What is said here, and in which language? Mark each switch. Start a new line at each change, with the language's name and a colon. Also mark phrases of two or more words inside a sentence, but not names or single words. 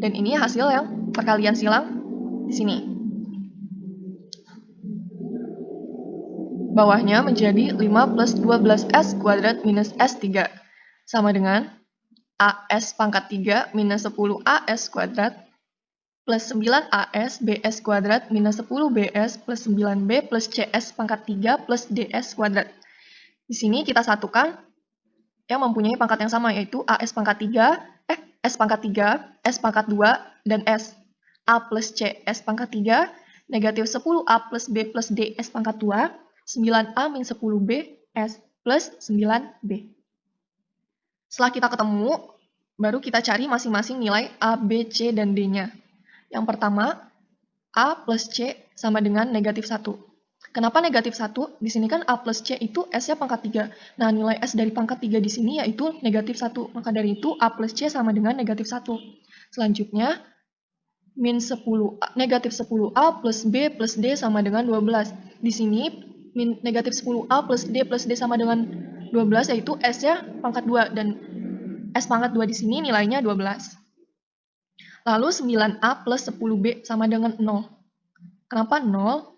Indonesian: Dan ini hasil yang perkalian silang di sini. Bawahnya menjadi 5 plus 12S kuadrat minus S3 sama dengan AS pangkat 3 minus 10 AS kuadrat plus 9 AS BS kuadrat minus 10 BS plus 9B plus CS pangkat 3 plus DS kuadrat. Di sini kita satukan yang mempunyai pangkat yang sama, yaitu AS pangkat 3, S pangkat 3, S pangkat 2, dan S. A plus C S pangkat 3, negatif 10A plus B plus D S pangkat 2, 9A min 10B S plus 9B. Setelah kita ketemu, baru kita cari masing-masing nilai A, B, C, dan D-nya. Yang pertama, A plus C sama dengan negatif 1. Kenapa negatif 1? Di sini kan A plus C itu S-nya pangkat 3. Nah, nilai S dari pangkat 3 di sini yaitu negatif 1. Maka dari itu, A plus C sama dengan negatif 1. Selanjutnya, negatif 10A plus B plus D sama dengan 12. Di sini, negatif 10A plus D sama dengan 12, yaitu S-nya pangkat 2. Dan S pangkat 2 di sini nilainya 12. Lalu 9A plus 10B sama dengan 0. Kenapa 0?